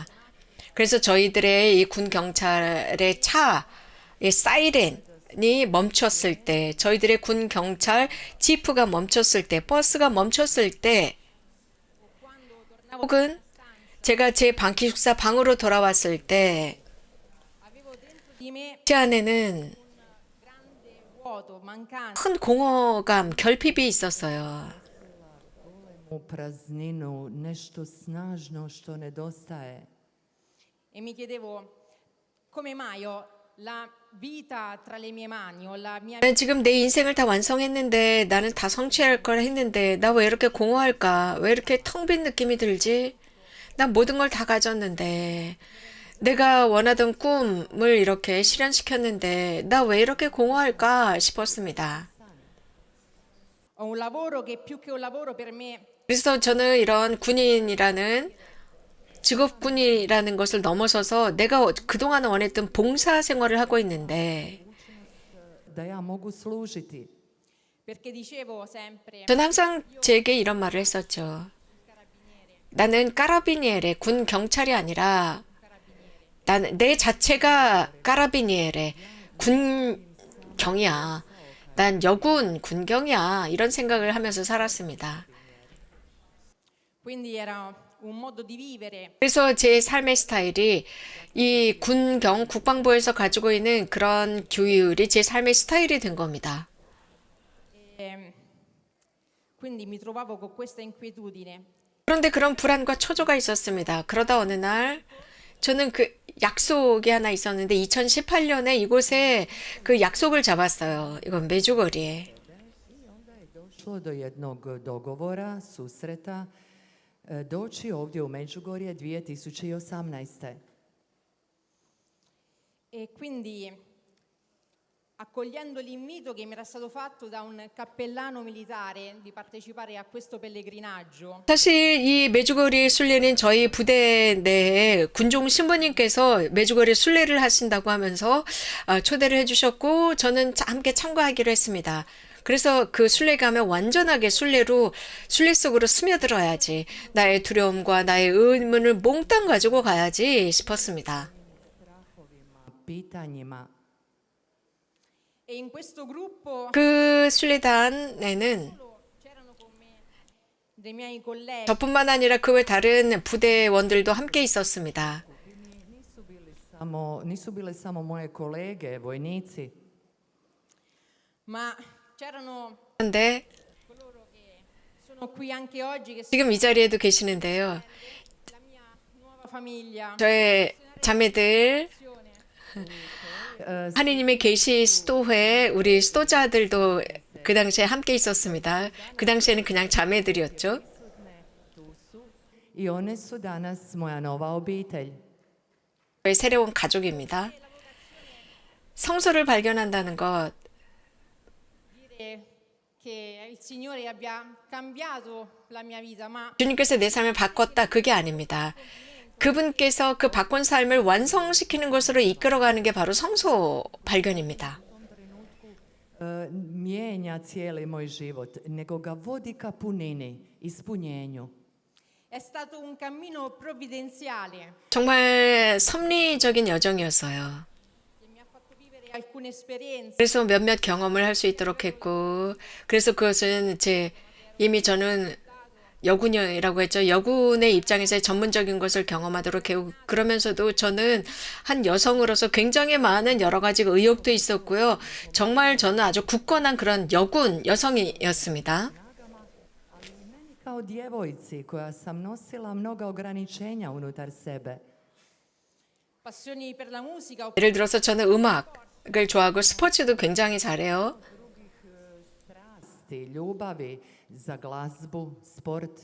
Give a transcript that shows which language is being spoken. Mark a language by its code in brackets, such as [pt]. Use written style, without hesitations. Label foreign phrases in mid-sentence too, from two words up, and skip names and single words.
[ko] 그래서 저희들의 이 군 경찰의 차의 사이렌이 멈췄을 때, 저희들의 군 경찰 지프가 멈췄을 때, 버스가 멈췄을 때, 혹은 제가 제 기숙사 방으로 돌아왔을 때, [it] avevo dentro di me [ko] 제 안에는 [it] grande vuoto, mancanza. [ko] 큰 공허감, 결핍이 있었어요. [hr] U prazninu, nešto snažno što nedostaje. [it] E mi chiedevo come mai ho la vita tra le mie mani, ho la mia [ko] 난 지금 내 인생을 다 완성했는데 나는 다 성취할 걸 했는데 나 왜 이렇게 공허할까? 왜 이렇게 텅 빈 느낌이 들지? 난 모든 걸 다 가졌는데 내가 원하던 꿈을 이렇게 실현시켰는데 나 왜 이렇게 공허할까 싶었습니다. [it] ho un lavoro che più che un lavoro per me [ko] 그래서 저는 이런 군인이라는 직업군이라는 것을 넘어서서 내가 그동안 원했던 봉사 생활을 하고 있는데 [hr] Da ja mogu služiti. [it] perché dicevo sempre [ko] 저는 항상 제게 이런 말을 했었죠. 나는 까라비니에레 군 경찰이 아니라 나는 내 자체가 까라비니에레 군경이야. 난 여군 군경이야. 이런 생각을 하면서 살았습니다. [it] quindi era un modo di vivere [ko] 그래서 제 삶의 스타일이 이 군경 국방부에서 가지고 있는 그런 규율이 제 삶의 스타일이 된 겁니다. [it] e quindi mi trovavo con questa inquietudine [ko] 그런데 그런 불안과 초조가 있었습니다. 그러다 어느 날 저는 그 약속이 하나 있었는데 2018년에 이곳에 그 약속을 잡았어요. 이건 메주거리에. [hr] Došlo do jednog dogovora, susreta, doći ovdje u Međugorje 2018. [it] e quindi accogliendo l'invito che mi era stato fatto da un cappellano militare di partecipare a questo pellegrinaggio, [ko] 사실 이 메주거리 순례는 저희 부대 내에 군종 신부님께서 메주거리 순례를 하신다고 하면서 초대를 해주셨고 저는 함께 참가하기로 했습니다. 그래서 그 순례 가면 완전하게 순례 속으로 스며들어야지. 나의 두려움과 나의 의문을 몽땅 가지고 가야지 싶었습니다. [hr] Pitanjima. [it] e in questo gruppo [ko] 그 순례단에는 [it] c'erano con me dei miei colleghi. [ko] 저뿐만 아니라 그 외 다른 부대원들도 함께 있었습니다. [hr] Nisu bile samo moje kolege, vojnici, [it] Ma c'erano [ko] 그런데 [it] coloro che sono qui anche oggi, che sono [ko] 지금 이 자리에도 계시는데요. [it] la mia nuova famiglia. [ko] 저의 자매들, 하느님의 계시 수도회 우리 수도자들도 그 당시에 함께 있었습니다. 그 당시에는 그냥 자매들이었죠. [hr] i one su danas moja nova obitelj. [ko] 저의 새로운 가족입니다. 성소를 발견한다는 것, [it] Dire che il Signore abbia cambiato la mia vita, ma [ko] 주님께서 내 삶을 바꿨다 그게 아닙니다. 그분께서 그 바꾼 삶을 완성시키는 것으로 이끌어가는 게 바로 성소 발견입니다. [hr] Mijenja cijeli moj život, nego ga vodi ka punini, ispunjenju. [it] è stato un cammino provvidenziale [ko] 정말 섭리적인 여정이었어요. [it] che mi ha fatto vivere alcune esperienze. [ko] 그래서 몇몇 경험을 할 수 있도록 했고, 그래서 그것은 이미 저는 여군이라고 했죠. 여군의 입장에서 전문적인 것을 경험하도록 해요. 그러면서도 저는 한 여성으로서 굉장히 많은 여러 가지 의욕도 있었고요. 정말 저는 아주 굳건한 그런 여군 여성이었습니다. [hr] Kao djevojci koja sam nosila mnoga ograničenja unutar sebe. [it] Passioni per la musica, [ko] 예를 들어서 저는 음악을 좋아하고 스포츠도 굉장히 잘해요. [hr] Strasti, ljubavi za glazbu, sport.